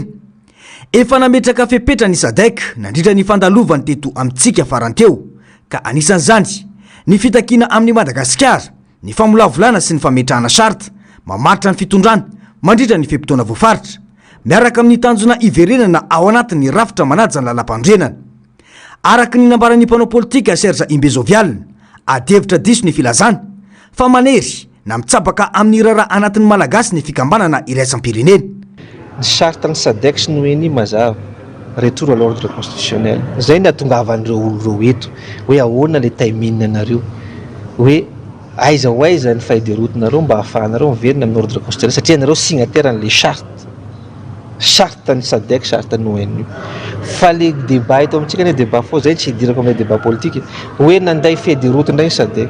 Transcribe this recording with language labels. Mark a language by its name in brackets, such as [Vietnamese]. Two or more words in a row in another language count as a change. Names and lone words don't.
[Malagasy] Efa nametraka fepetra ny SADC nandritra ny fandalovany teto amintsika faranteo ka anisan'izany ny fitakiana amin'ny Madagasikara, ny famolavolana sy ny fametrahana sarta, mamaritra ny fitondrana, mandritra ny fepitoana voafaritra, miaraka amin'ny tanjona iverenana ao anatin'ny rafitra manaja ny lalam-pandrenana. Araka ny nambaran'ny mpanao politika Serge Imbezovial, adevitra diso ny filazana fa manery na mitsabaka amin'ny rara anatin'ny malagasy ny fikambanana iraisam-pirenena. Ny sarta ny SADC sy noeny mazava [French] retour à l'ordre constitutionnel. [Malagasy] Zay ny atongavan'ireo olo reo eto hoe ahoana le taimina anareo hoe aiza ho aiza ny fahiderotonareo mba ahafahanareo miverina amin'ny [French] ordre constitutionnel [Malagasy] satria anareo signataire an'le charte ny SADC charte ny ONU. Fa le débat eto amintsika ny débat fo zay tsy hidirako amin'ny [French] débat politique [Malagasy] hoe nanday fahideroto ndray ny SADC.